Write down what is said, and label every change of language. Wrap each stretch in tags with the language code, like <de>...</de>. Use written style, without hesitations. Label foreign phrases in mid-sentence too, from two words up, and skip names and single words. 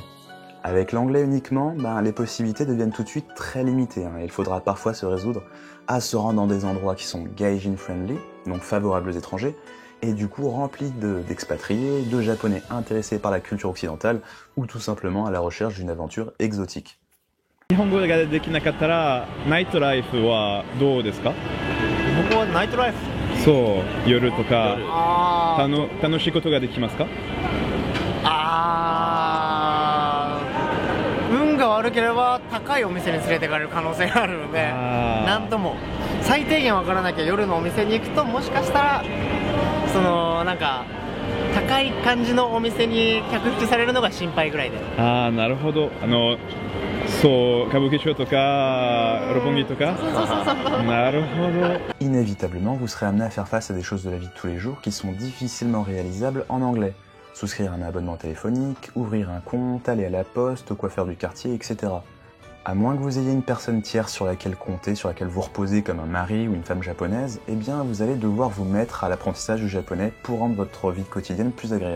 <fr>Avec l'anglais uniquement, les possibilités deviennent tout de suite très limitées, hein. Il faudra parfois se résoudre à se rendre dans des endroits qui sont gaijin friendly, donc favorables aux étrangers, et du coup remplis d'expatriés, de japonais intéressés par la culture occidentale, ou tout simplement à la recherche d'une aventure exotique.</fr> <ja>日本語ができなかったらナイトライフはどうですか？ここはナイトライフ。そう、夜とか楽しいことができますか？運が悪ければ高いお店に連れて行かれる可能性があるので、なんとも最低限わからなきゃ夜のお店に行くともしかしたらそのなんか高い感じのお店に客引きされるのが心配ぐらいで。なるほど。そう、歌舞伎町とか、六本木とか。なるほど。</ja> <fr>Inévitablement, vous serez amené à faire face à des choses de la vie de tous les jours qui sont difficilement réalisables en anglais. Souscrire un abonnement téléphonique, ouvrir un compte, aller à la poste, au coiffeur du quartier, etc. À moins que vous ayez une personne tierce sur laquelle compter, sur laquelle vous reposez comme un mari ou une femme japonaise, eh bien vous allez devoir vous mettre à l'apprentissage du japonais pour rendre votre vie quotidienne plus agréable.</fr>